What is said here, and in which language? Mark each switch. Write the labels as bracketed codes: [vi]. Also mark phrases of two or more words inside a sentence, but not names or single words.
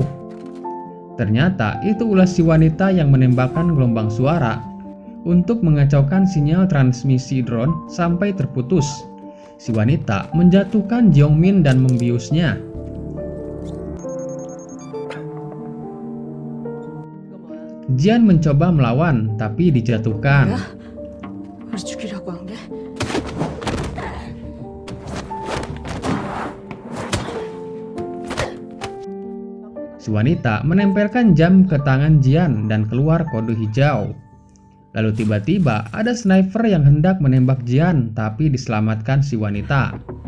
[id] Ternyata itu ulah si wanita yang menembakkan gelombang suara untuk mengacaukan sinyal transmisi drone sampai terputus. Si wanita menjatuhkan Jeongmin dan membiusnya. Jian mencoba melawan, tapi dijatuhkan. [ko] 우리 죽이려고 한 게? [id] Si wanita menempelkan jam ke tangan Jian dan keluar kode hijau. Lalu tiba-tiba ada sniper yang hendak menembak Jian, tapi diselamatkan si wanita.